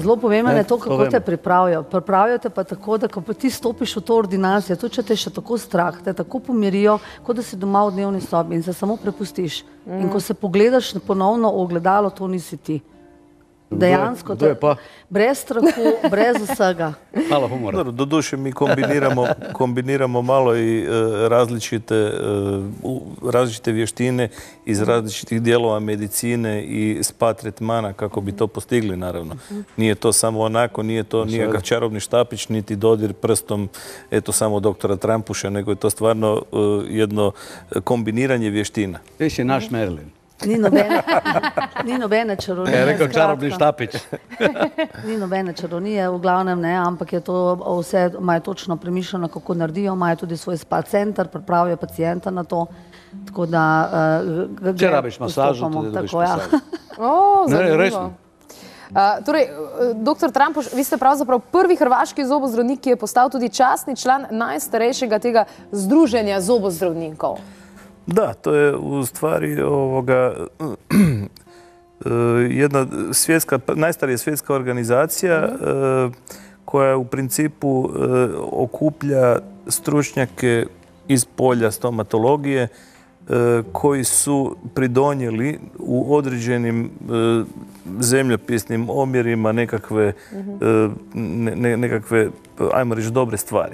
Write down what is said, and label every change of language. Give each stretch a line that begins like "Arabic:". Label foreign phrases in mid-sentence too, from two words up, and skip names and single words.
Slovenian: Zelo pomembno je to, kako te pripravijo. Pripravijo te pa tako, da ko ti stopiš v to ordinacijo, tudi če te še tako strah, te tako pomirijo, kot da si doma v dnevni sobi in se samo prepustiš. In ko se pogledaš ponovno v ogledalo, to nisi ti. Dejansko, brez strahu, brez vsega. Malo humora.
Croatian: Doduše mi kombiniramo malo i različite vještine iz različitih dijelova medicine i spa tretmana kako bi to postigli, naravno. Nije to samo onako, nije to nikakav čarobni štapić, niti dodir prstom, eto, samo doktora Trampuša, nego je to stvarno jedno kombiniranje vještina.
Slovenian: Ti si naš Merlin. Ni nobene čarovnije. Je rekel čarobni štapič. Ni nobene čarovnije, v glavnem ne, ampak je to vse, imajo točno premišljeno, kako naredijo, imajo tudi svoj spa center, pripravijo pacijenta na to, tako da... Če rabiš masažo, tudi dobiš masažo. Zanimivo. Torej, dr. Trampuš, vi ste pravzaprav prvi hrvaški zobozdravnik, ki je postal tudi častni član najstarejšega tega združenja zobozdravnikov. Da,
Croatian: to je u stvari jedna najstarija svjetska organizacija koja u principu okuplja stručnjake iz polja stomatologije koji su pridonijeli u određenim zemljopisnim omjerima nekakve, ajmo reći, dobre stvari.